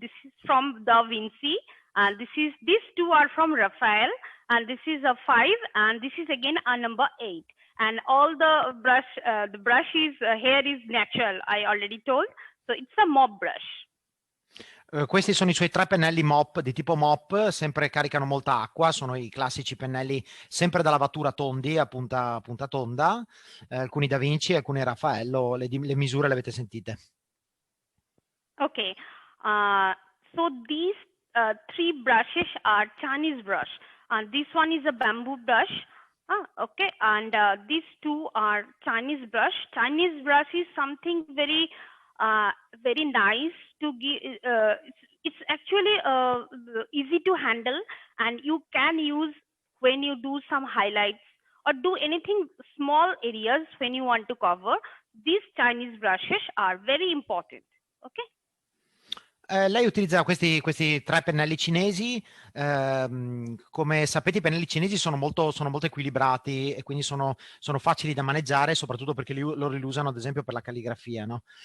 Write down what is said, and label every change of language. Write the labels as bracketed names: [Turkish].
[English] This is from Da Vinci, and these 2 are from Raphael, and this is a 5, and this is again a number 8. And all the brush is hair is natural, I already told. So it's a mop brush. [Italian] Questi sono i suoi 3 pennelli mop, di tipo mop, sempre caricano molta acqua, sono i classici pennelli sempre da lavatura tondi, a punta tonda, alcuni Da Vinci, alcuni Raffaello, le misure le avete sentite. [English] Okay, so these 3 brushes are Chinese brush. This one is a bamboo brush. Okay, and these 2 are Chinese brush. Chinese brush is something very nice to give. It's actually easy to handle, and you can use when you do some highlights or do anything small areas when you want to cover, these Chinese brushes are very important. Okay. [Italian] Lei utilizza questi 3 pennelli cinesi. Come sapete, i pennelli cinesi sono molto equilibrati e quindi sono facili da maneggiare, soprattutto perché loro li usano ad esempio per la calligrafia, no?